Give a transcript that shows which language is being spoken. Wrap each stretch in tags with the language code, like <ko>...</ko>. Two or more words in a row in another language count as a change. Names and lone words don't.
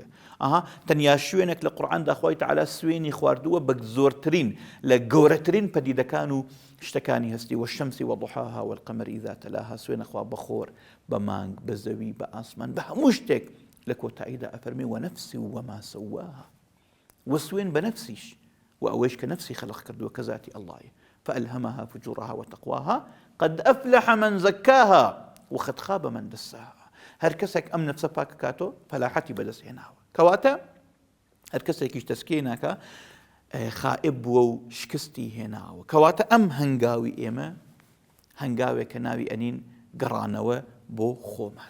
<ckb>تەنیا شوێنێک لە قورئاندا خوای تەعالا سوێنی خواردووە بە زۆرترین لە گەورەترین پەدیدەکان و شتەکانی هەستی،</ckb> <ar>وەشەمسی وەضحاها والقەمەری ئیذا تەلاها.</ar> <ckb>سوێنە خوا بە خۆر، بە مانگ، بە زەوی، بە ئاسمان، بە هەموو شتێک. لە کۆتاییدا ئەفەرمێ</ckb> <ar>وەنەفسی وەما سەواها،</ar> <ckb>وەسوێن بە نەفسیش و ئەوەیش کە نەفسی خەلق کردووە کە ذاتی ئەڵڵایە.</ckb> <ar>فألهمها فجورها وتقواها قد أفلح من زكاها وقد خاب من دساها.</ar> <ckb>هەر کەسێک ئەم نەفسە پاک کاتۆ فەلاحەتی بەدەست هێناوە. کەواتە هەر کەسێکیش تەسکیە ناکە خائب بووە و شکستی هێناوە. کەواتە ئەم هەنگاوی ئێمە هەنگاوێک کە ناوی ئەنین گەڕانەوە بۆ خۆمان.</ckb>